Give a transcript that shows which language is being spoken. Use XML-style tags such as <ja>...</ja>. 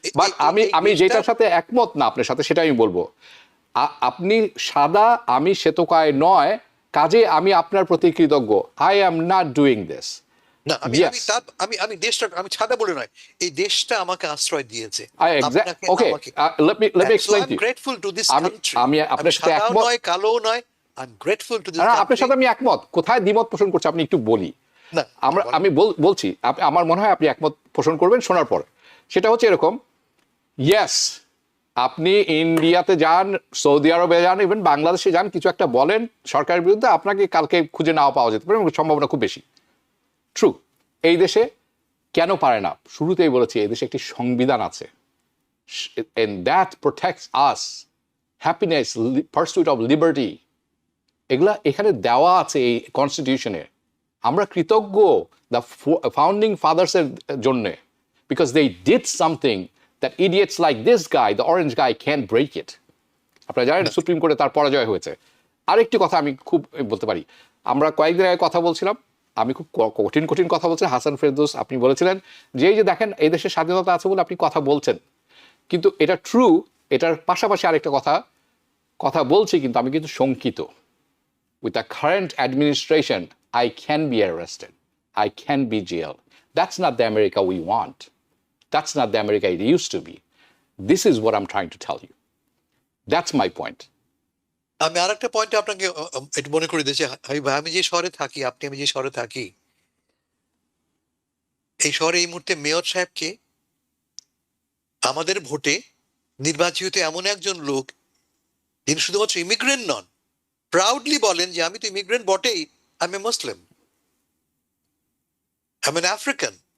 <bn>But আমি যেটার সাথে একমত না আপনার সাথে, সেটা আমি বলবো। আপনি সাদা, আমি শ্বেতকায় নয়, কাজে আমি আপনার প্রতি কৃতজ্ঞ।</bn> <en>I am not doing this.</en> <bn>না, আমি দেশটা, আমি ছাদা বলে নয়, এই দেশটা আমাকে আশ্রয় দিয়েছে।</bn> <en>Okay, let me explain to you. I'm grateful to this country.</en> <bn>আমি আপনার সাথে একমত নয়, কালো নয়,</bn> <en>I'm grateful to this</en> <bn>না,</bn> <en>country.</en> <bn>আপনার সাথে আমি একমত। কোথায় দ্বিমত পোষণ করছি আপনি একটু বলি। না, আমি বলছি, আমার মনে হয় আপনি একমত পোষণ করবেন শোনার পর। সেটা হচ্ছে এরকম, ইয়েস, আপনি ইন্ডিয়াতে যান, সৌদি আরবে যান, ইভেন বাংলাদেশে যান, কিছু একটা বলেন সরকারের বিরুদ্ধে, আপনাকে কালকে খুঁজে নাও পাওয়া যেতে পারে, সম্ভাবনা খুব বেশি। ট্রু। এই দেশে কেন পারে না? শুরুতেই বলেছি, এই দেশে একটি সংবিধান আছে,</bn> <en>and that protects us, happiness, pursuit of liberty,</en> <bn>এগুলা এখানে দেওয়া আছে এই কনস্টিটিউশনে। আমরা কৃতজ্ঞ</bn> <en>The founding ফাদার্সের জন্যে, because they did something that idiots like this guy, the orange guy, can break it.</en> <bn>আপনারা জানেন সুপ্রিম কোর্টে তার পরাজয় হয়েছে। আরেকটি কথা আমি খুব বলতে পারি, আমরা কয়েকদিন আগে কথা বলছিলাম, আমি খুব কঠিন কথা বলছিলাম। হাসান ফেরদৌস, আপনি বলেছিলেন যে এই যে দেখেন এই দেশে স্বাধীনতা আছে বলে আপনি কথা বলছেন, কিন্তু এটা ট্রু, এটার পাশাপাশি আরেকটা কথা বলছি, কিন্তু আমি কিন্তু শঙ্কিত।</bn> <en>With the current administration, I can be arrested. I can be jailed. That's not the America we want. That's not the America it used to be. This is what I'm trying to tell you. That's my point.</en> <bn>আমি আরেকটা point আপনাকে একটু মনে করে দিয়েছি। আমি যে শহরে থাকি, আমি যে শহরে থাকি, এই শহরে এই মুহূর্তে মেয়র সাহেবকে আমাদের ভোটে নির্বাচিত এমন একজন লোক, যিনি শুধুমাত্র ইমিগ্রেন্ট নন, প্রাউডলি বলেন যে আমি তো ইমিগ্রেন্ট বটেই, আমি মুসলিম, আমি আফ্রিকান।</bn>